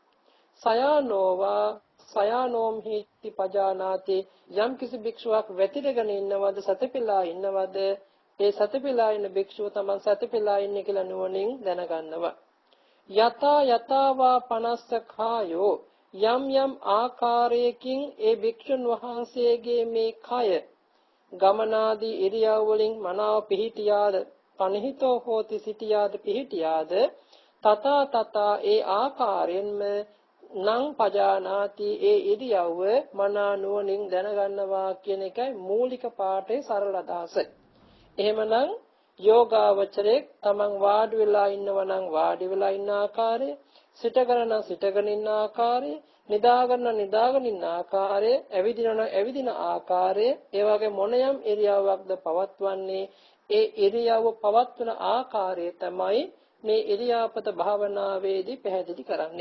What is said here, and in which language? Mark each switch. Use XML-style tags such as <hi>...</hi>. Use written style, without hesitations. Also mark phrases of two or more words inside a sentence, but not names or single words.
<pi>සයානෝවා සයානෝම් හීති පජානාති</pi> <si>යම් කිසි භික්ෂුවක් වැතිරගෙන ඉන්නවද සතපිලා ඉන්නවද ඒ සතපිලා ඉන්න භික්ෂුව තමන් සතපිලා ඉන්නේ කියලා නුවණින් දැනගන්නවා.</si> <pi>යතා යතාවා පනස්ස කායෝ</pi> <si>යම් යම් ආකාරයකින් ඒ භික්ෂුන් වහන්සේගේ මේ කය ගමනාදී ඉරියව් වලින් මනාව පිහිටියාද</si> <pi>පනිහිතෝ හෝති</pi> <si>සිටියාද පිහිටියාද</si> <pi>තථා තථා</pi> <si>ඒ ආකාරයෙන්ම</si> <pi>නං පජානාති</pi> <si>ඒ ඉරියව්ව මනා නුවණින් දැනගන්නවා කියන එකයි මූලික පාඩේ සරල අදහස. එහෙමනම් යෝගාවචරයේ තමන් වාඩි වෙලා ඉන්නවා නම් වාඩි වෙලා ඉන්න ආකාරය, සිටගෙන නම් සිටගෙන ඉන්න ආකාරය, නිදාගෙන ඉන්න ආකාරය, ඇවිදින ඇවිදින ආකාරය, ඒ වගේ මොනියම් ඉරියව්වක්ද පවත්වන්නේ ඒ ඉරියව්ව පවත්වන ආකාරය තමයි මේ ඉරියාපත භාවනාවේදී පැහැදිලි කරන්නේ.</si>